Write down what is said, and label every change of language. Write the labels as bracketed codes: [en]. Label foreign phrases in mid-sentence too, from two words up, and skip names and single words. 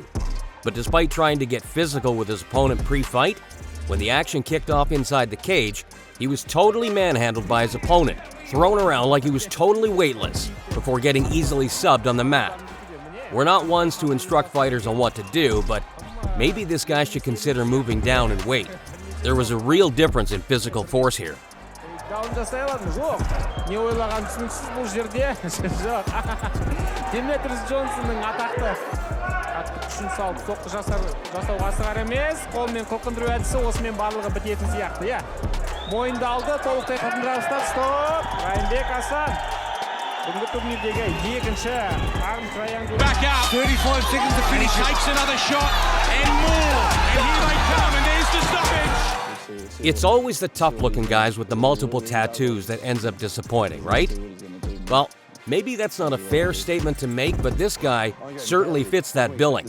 [en] But despite trying to get physical with his opponent pre-fight, when the action kicked off inside the cage, he was totally manhandled by his opponent, thrown around like he was totally weightless, before getting easily subbed on the mat. We're not ones to instruct fighters on what to do, but maybe this guy should consider moving down in weight. There was a real difference in physical force here. [kk] Даун жасай аладым, жоқ. Не ойлаған түсініксіз бұл жерде. Жоқ. Demetrius Johnson'ның атақты күшін салып соққы жасауға асығар емес, қолмен қылқындыру әдісі осымен барлығы бітетін сияқты, иә. Мойынды алды, толықтай қылқындыра ұстап, стоп. Райымбек Асан. Бүгінгі турнирдегі екінші [en] arm triangle. Back out. 35 seconds to finish. Takes another shot and more. And here they come, and there's the stoppage. It's always the tough-looking guys with the multiple tattoos that ends up disappointing, right? Well, maybe that's not a fair statement to make, but this guy certainly fits that billing.